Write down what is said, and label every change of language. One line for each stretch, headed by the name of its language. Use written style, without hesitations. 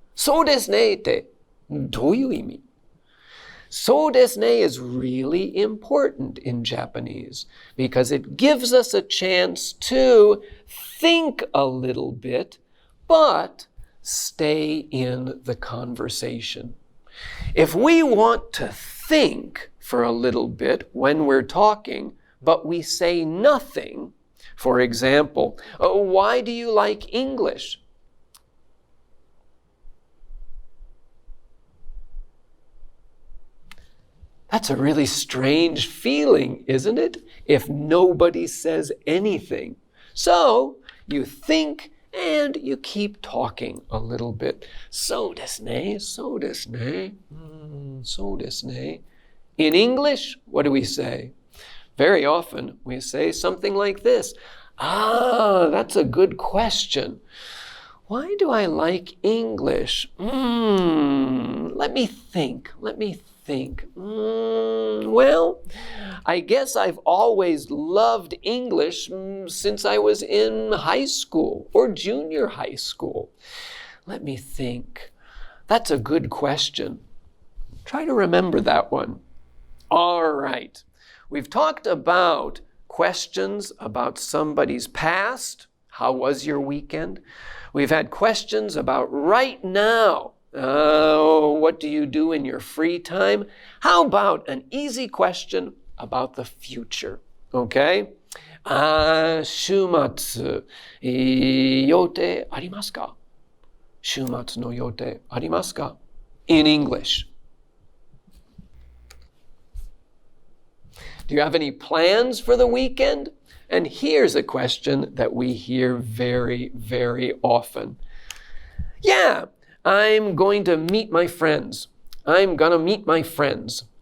Japanese: そうですねってどういう意味?
English: そうですね is really important in Japanese because it gives us a chance to think a little bit, but stay in the conversation. If we want to think for a little bit when we're talking, but we say nothing, for example, why do you like English? That's a really strange feeling, isn't it? If nobody says anything. So you think and you keep talking a little bit.
Japanese: そうですね、そうですね、そうですね.
English: In English, what do we say? Very often we say something like this. That's a good question. Why do I like English? Let me think. Well, I guess I've always loved English since I was in high school or junior high school. Let me think. That's a good question. Try to remember that one. All right. We've talked about questions about somebody's past. How was your weekend? We've had questions about right now. What do you do in your free time? How about an easy question about the future?
Japanese: Okay? 週末、予定ありますか? 週末の予定ありますか?
English: In English. Do you have any plans for the weekend? And here's a question that we hear very, very often. Yeah, I'm going to meet my friends. I'm gonna meet my friends.